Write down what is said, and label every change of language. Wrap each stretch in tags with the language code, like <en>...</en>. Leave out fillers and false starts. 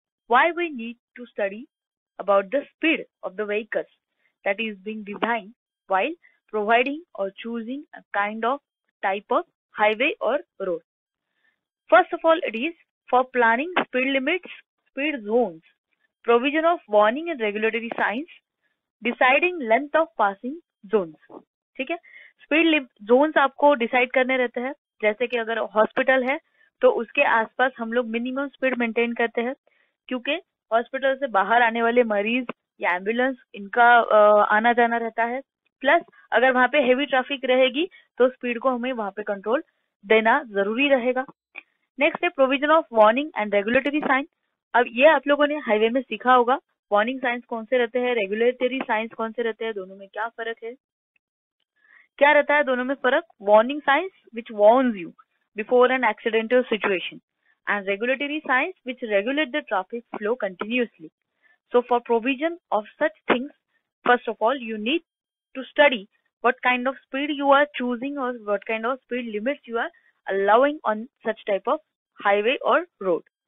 <en>Why we need to study about the speed of the vehicles that is being designed while providing or choosing a kind of type of highway or road. First of all, it is for planning speed limits, speed zones, provision of warning and regulatory signs, deciding length of passing zones.</en> <hi>ठीक है, speed Jones आपको decide करने रहते हैं. जैसे कि अगर hospital है तो उसके आसपास हम लोग मिनिमम स्पीड मेंटेन करते हैं, क्योंकि हॉस्पिटल से बाहर आने वाले मरीज या एम्बुलेंस इनका आना जाना रहता है. प्लस अगर वहां पे हेवी ट्रैफिक रहेगी तो स्पीड को हमें वहां पे कंट्रोल देना जरूरी रहेगा. नेक्स्ट है provision of warning and regulatory sign. अब ये आप लोगों ने हाईवे में सीखा होगा, वार्निंग साइंस कौन से रहते हैं, रेगुलेटरी साइंस कौन से रहते हैं, दोनों में क्या फर्क है. क्या रहता है दोनों में फर्क?</hi> <en>Warning signs which warns you before an accidental situation and regulatory signs which regulate the traffic flow continuously. So for provision of such things, first of all, you need to study what kind of speed you are choosing or what kind of speed limits you are allowing on such type of highway or road.</en>